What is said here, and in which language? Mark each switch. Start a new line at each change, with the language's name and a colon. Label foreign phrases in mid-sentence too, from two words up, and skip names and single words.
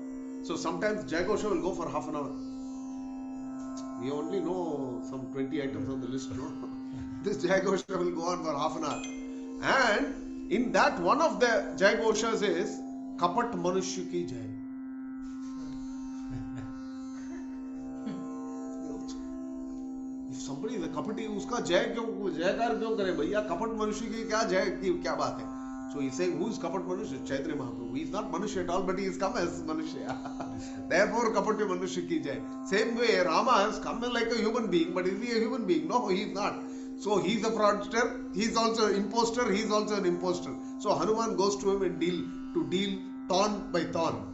English: So sometimes Jai Ghosha will go for half an hour. We only know some 20 items on the list, no? This Jai Ghosha will go on for half an hour. And in that, one of the Jai Ghoshas is
Hindi: कपट मनुष्य की जय.
English: If somebody is a kapati,
Hindi: उसका जय क्यों, जयकार क्यों करे भैया? कपट मनुष्य की क्या जय की क्या बात है?
English: So he's saying, who is Kapat Manushya? Chaitanya Mahaprabhu. He is not Manushya at all, but he has come as Manushya.
Hindi: Therefore, कपट्य मनुष्य की जय.
English: Same way, Rama has come like a human being, but is he a human being? No, he is not. So he is a fraudster, he is also an imposter, he is also an imposter. So Hanuman goes to him and deal thorn by thorn.